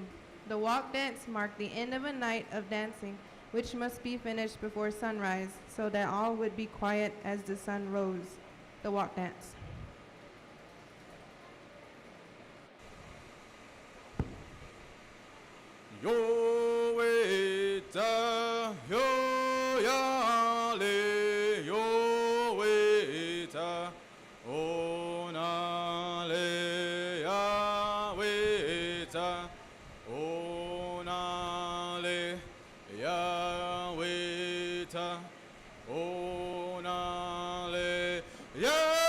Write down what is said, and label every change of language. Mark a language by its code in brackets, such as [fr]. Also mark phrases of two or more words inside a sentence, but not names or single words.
[en] The walk dance marked the end of a night of dancing which must be finished before sunrise, so that all would be quiet as the sun rose. The walk dance. Yo weta, yo ya le, yo weta, ona le ya weta, ona le ya weta, ona le ya